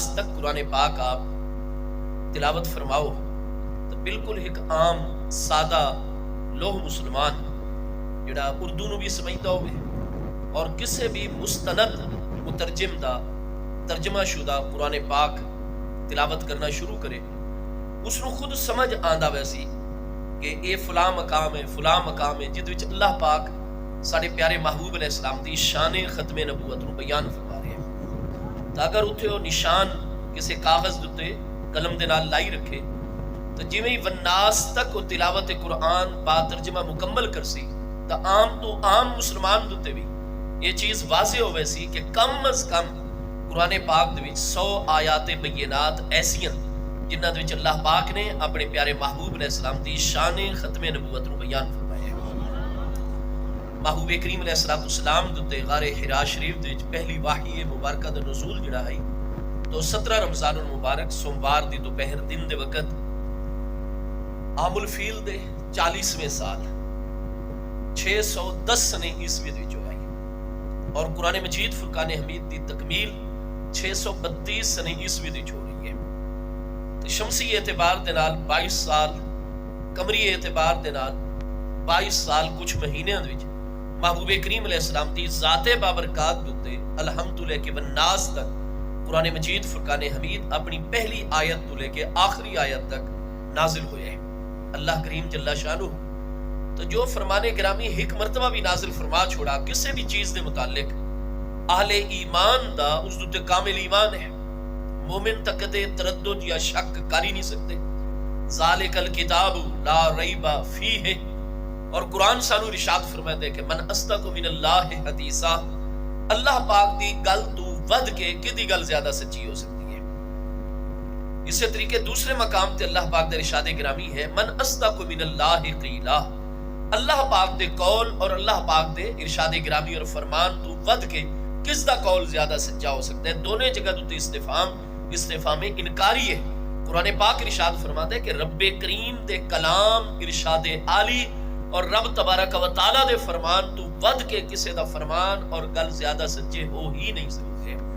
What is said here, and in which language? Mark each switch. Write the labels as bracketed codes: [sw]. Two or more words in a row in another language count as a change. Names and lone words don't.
[skr] تک قرآن پاک آپ تلاوت فرماؤ تو بالکل ایک عام سادہ لوہ مسلمان جڑا اردو نو بھی سمجھتا ہوئے اور کسے بھی مستند مترجم دا ترجمہ شدہ قرآن پاک تلاوت کرنا شروع کرے، اس نو خود سمجھ آندا ویسی کہ اے فلاں مقام ہے جد وچ اللہ پاک ساڑے پیارے محبوب علیہ السلام دی شان ختم نبوت نو بیان فرما رہے ہیں. تو اگر اتھے وہ نشان کسے کاغذ دتے قلم دے نال لائی رکھے تو جویں ہی والناس تک وہ تلاوت قرآن با ترجمہ مکمل کرسی تو عام مسلمان دتے بھی یہ چیز واضح ہوئے سی کہ کم از کم قرآن پاک دے وچ 100 آیات بینات ایسیاں جنہ دے وچ اللہ پاک نے اپنے پیارے محبوب علیہ السلام دی شان ختم نبوت نو بیان فرمایا ہے. محبوب کریم علیہ السلام دے غار حرا شریف دے وچ پہلی وحی مبارکہ دا نزول جڑا ہے تو 17 رمضان المبارک سوموار دی دوپہر دن دے وقت عام الفیل دے 40ویں سال 610 سنے عیسوی دی جو آئی، اور قرآن مجید فرقان حمید دی تکمیل 632 سنے عیسوی دی جو رہی ہے. تو شمسی اعتبار دے نال 22 سال قمری اعتبار دے نال 22 سال کچھ مہینیاں دے وچ محبوب کریم علیہ السلام دی ذات بابرکات دے الحمد لے کے والناس تک قرآن مجید فرقان حمید اپنی پہلی آیت تو لے کے آخری آیت تک نازل ہوئے ہیں۔ اللہ کریم جل شانہ تو جو فرمان گرامی ایک مرتبہ بھی نازل فرما چھوڑا کسی بھی چیز دے متعلق اہل ایمان دا اس دے کامل ایمان ہے، مومن تک دے تردد یا شک کر ہی نہیں سکتے۔ [ar] ذالک الکتاب لا ریب فیہ، [skr] اور قرآن سانو ارشاد فرماتا ہے کہ [ar] من اصدق من اللہ حدیثا، [skr] اللہ پاک دی گل تو ود کے کدی گل زیادہ سچی ہو سکتی ہے۔ اسی طریقے دوسرے مقام تے اللہ پاک دے ارشاد گرامی ہے [ar] من اصدق من اللہ قیلا، [skr] اللہ پاک دے قول اور اللہ پاک دے ارشاد گرامی اور فرمان تو ود کے کس دا قول زیادہ سچا ہو سکتا ہے۔ دونوں جگہ تو استفہام انکاری ہے۔ قرآن پاک ارشاد فرماتا ہے کہ رب کریم دے کلام ارشاد عالی اور رب تبارک و تعالی دے فرمان تو ود کے کسے دا فرمان اور گل زیادہ سچے ہو ہی نہیں سکتے۔